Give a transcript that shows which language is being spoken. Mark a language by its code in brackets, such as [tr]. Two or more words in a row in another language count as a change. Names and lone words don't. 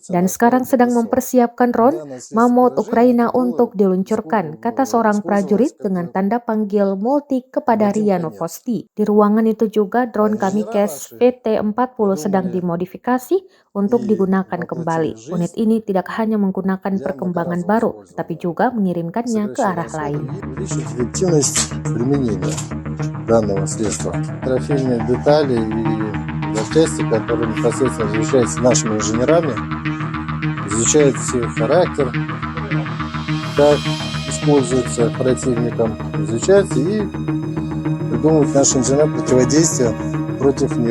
[id] Dan sekarang sedang mempersiapkan drone Mammoth Ukraina untuk diluncurkan, kata seorang prajurit dengan tanda panggil multi kepada RIA Novosti. Di ruangan itu juga drone Kamikze VT-40 sedang dimodifikasi untuk digunakan kembali. Unit ini tidak hanya menggunakan perkembangan baru, tapi juga mengirimkannya ke arah lain. [ru] Данного средства. Трофейные детали и запчасти, которые непосредственно изучаются нашими инженерами, изучают их характер, как используется противником, изучаются и придумывают наши инженеры противодействия против них.